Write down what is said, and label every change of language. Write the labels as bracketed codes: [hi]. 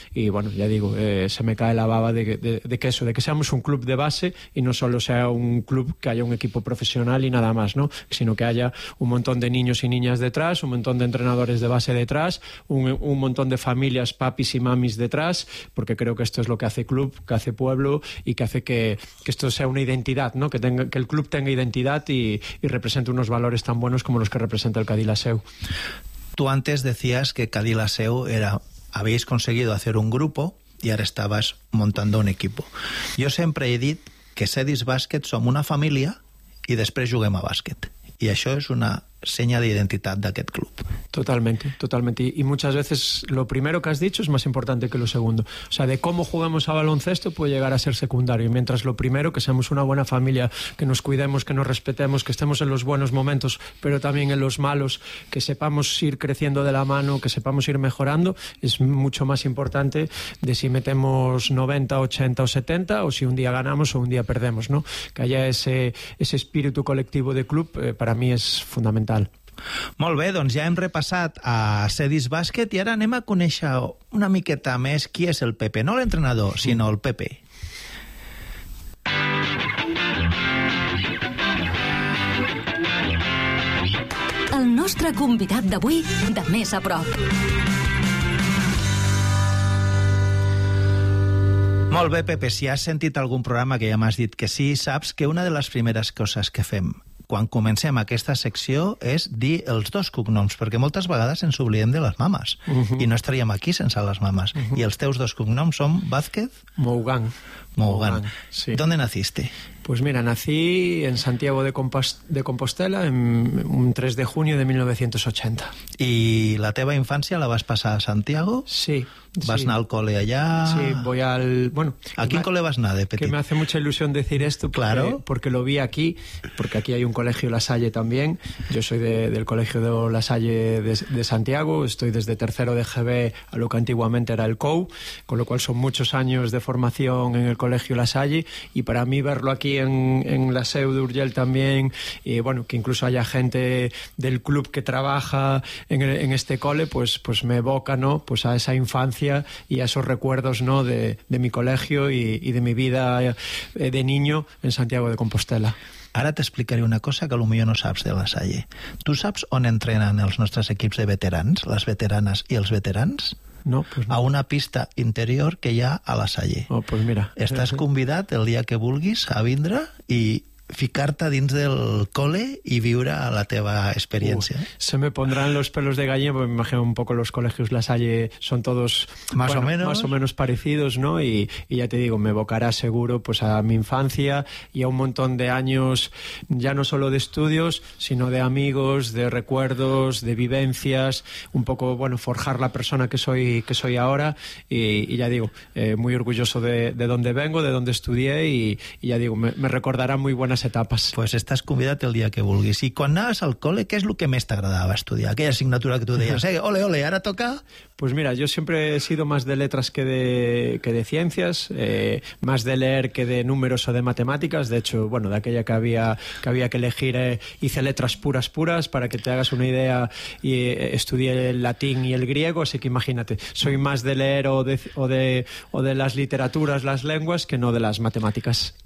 [es] Y bueno, ya digo, se me cae la baba de que seamos un club de base y no solo sea un club que haya un equipo profesional y nada más, ¿no?, sino que haya un montón de niños y niñas detrás, un montón de entrenadores de base detrás, un montón de familias, papis y mamis detrás, porque creo que esto es lo que hace club, que hace pueblo y que hace que esto sea una identidad, ¿no?, que el club tenga identidad y represente unos valores tan buenos como los que representa el Cadi la Seu. Tú antes decías que Cadi la Seu habéis conseguido hacer un grupo y ahora estabas montando un equipo. Yo siempre he dicho que [ca] Cedis Bàsquet som una família i després juguem a bàsquet. I això és una senya d'identitat d'aquest club. [es] Totalmente, totalmente. Y muchas veces lo primero que has dicho es más importante que lo segundo. O sea, de cómo jugamos a baloncesto puede llegar a ser secundario. Mientras lo primero, que seamos una buena familia, que nos cuidemos, que nos respetemos, que estemos en los buenos momentos, pero también en los malos, que sepamos ir creciendo de la mano, que sepamos ir mejorando, es mucho más importante de si metemos 90, 80 o 70, o si un día ganamos o un día perdemos, ¿no? Que haya ese espíritu colectivo de club, para mí es fundamental. [ca] Molt bé, doncs ja hem repassat a Cedis Bàsquet i ara anem a conèixer una miqueta més qui és el Pepe. No l'entrenador, sinó el Pepe. El nostre convidat d'avui, de més a prop. Molt bé, Pepe, si has sentit algun programa que ja m'has dit que sí, saps que una de les primeres coses que fem quan comencem aquesta secció és dir els dos cognoms, perquè moltes vegades ens oblidem de les mames. Uh-huh. I no estaríem aquí sense les mames. Uh-huh. I els teus dos cognoms són Vázquez? Mougan. [es] Mougan. Sí. ¿Dónde naciste? Pues mira, nací en Santiago de Compostela en un 3 de junio de 1980. [ca] ¿Y la teva infància la vas passar a Santiago? Sí. Vas anar al col·le allà... [es] Sí, voy al... Bueno... [ca] ¿A quin col·le vas anar, de petit? [es] Que me hace mucha ilusión decir esto porque, claro, porque lo vi aquí, porque aquí hay un colegio La Salle también. Yo soy del colegio de La Salle de Santiago, estoy desde tercero de GB a lo que antiguamente era el COU, con lo cual son muchos años de formación en el colegio La Salle, y para mí verlo aquí en la SEU de Urgell también, y bueno, que incluso haya gente del club que trabaja en este cole, pues me evoca, ¿no?, pues a esa infancia y a esos recuerdos, ¿no?, de mi colegio y de mi vida de niño en Santiago de Compostela. [ca] Ara t'explicaré una cosa que potser no saps de La Salle. Tu saps on entrenen els nostres equips de veterans, les veteranes i els veterans? [es] No, pues no. [ca] A una pista interior que hi ha a La Salle. [es] Oh, pues mira. [ca] Estàs convidat el dia que vulguis a vindre i ficar-te dins del cole i viure la teva experiència. [es] Se me pondran los pelos de gallina, porque me imagino un poco los colegios La Salle son todos más, bueno, o menos, más o menos parecidos, ¿no? Y ya te digo, me evocará seguro pues a mi infancia y a un montón de años, ya no solo de estudios, sino de amigos, de recuerdos, de vivencias, un poco, bueno, forjar la persona que soy ahora y ya digo, muy orgulloso de dónde vengo, de dónde estudié y ya digo, me recordará muy bueno [ca] unes etapes. Pues estàs convidat el dia que vulguis. I quan anaves al col·le, què és el que més t'agradava estudiar? Aquella assignatura que tu deies, ole, ole, ara toca... [es] Pues mira, yo siempre he sido más de letras que de ciencias, más de leer que de números o de matemáticas. De hecho, bueno, de aquella que había que elegir, hice letras puras, para que te hagas una idea, y estudié el latín y el griego, así que imagínate, soy más de leer o de las literaturas, las lenguas, que no de las matemáticas.